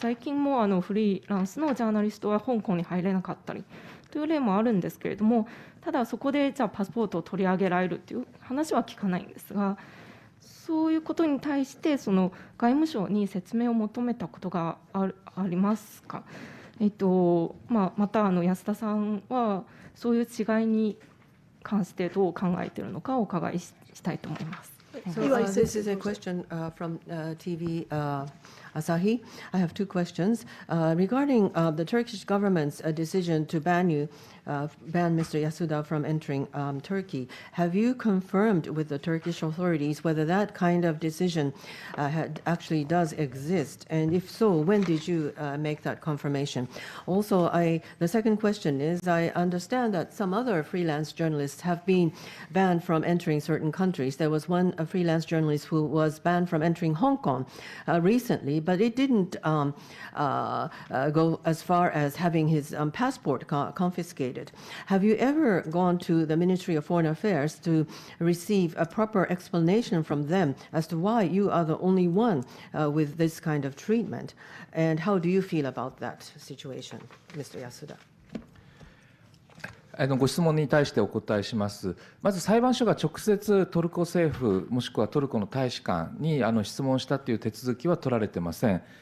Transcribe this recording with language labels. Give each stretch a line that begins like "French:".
Japanese: 最近もフリーランスのジャーナリストは香港に入れなかったりという例もあるんですけれども、ただそこでじゃあパスポートを取り上げられるという話は聞かないんですが、そういうことに対して外務省に説明を求めたことがありますか。また安田さんはそういう違いに関してどう考えているのかお伺いしたいと思います。
English: So this is a question from TV Asahi. I have two questions regarding the Turkish government's decision to ban Mr. Yasuda from entering Turkey. Have you confirmed with the Turkish authorities whether that kind of decision actually does exist? And if so, when did you make that confirmation? Also, the second question is, I understand that some other freelance journalists have been banned from entering certain countries. There was one freelance journalist who was banned from entering Hong Kong recently, but it didn't go as far as having his passport confiscated. Have you ever gone to the Ministry of Foreign Affairs to receive a proper explanation from them as to why you are the only one with this kind of treatment? And how do you feel about that situation, Mr. Yasuda?
Japanese: ご質問に対してお答えします。まず裁判所が直接トルコ政府もしくはトルコの大使館に質問したという手続きは取られてません。